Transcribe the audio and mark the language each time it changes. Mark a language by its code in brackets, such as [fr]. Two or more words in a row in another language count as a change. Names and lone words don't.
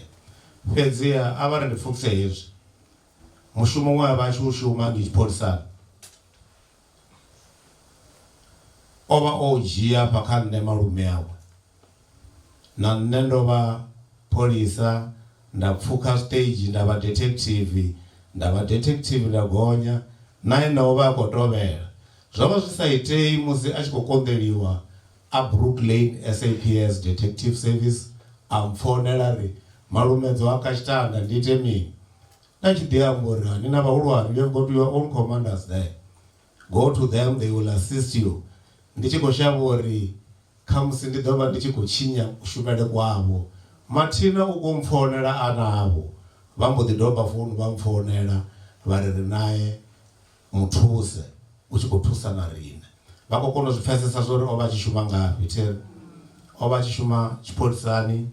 [ve] Fhedziha a vha ri ndi pfukise hezwi mushumo we a vha a tshi u shuma ndi tshipholisani, o vha o dzhia hafha kha nṋe malume awe na nṋe ndo vha pholisa, nda pfukha stage nda vha detective, nda vha detective nda gonya nae na u vha a khou tovhela. Zwo vha zwi sa itei musi a tshi khou konḓeliwa a Brooklyn SAPS Detective Service a mpfonela ri malumedzo a kashitanda ndi ite mini. Na tshi ḓi amba uri ni na vhahulwane, [en] you have got your own commanders there, go to them, they will assist you. [ve] Ndi tshi khou shavha uri khamusi ndi ḓo vha ndi tshi khou tshinya kushumele kwavho. Mathina u khou mpfonela anavho vha mbo ḓi doba founu vha mpfonela vha ri naye muthuse u tshi khou thusa na riṋe. Vha khou kona u zwi pfhesesa zwo uri o vha a tshi shuma ngafhi theri, o vha a tshi shuma tshipholisani.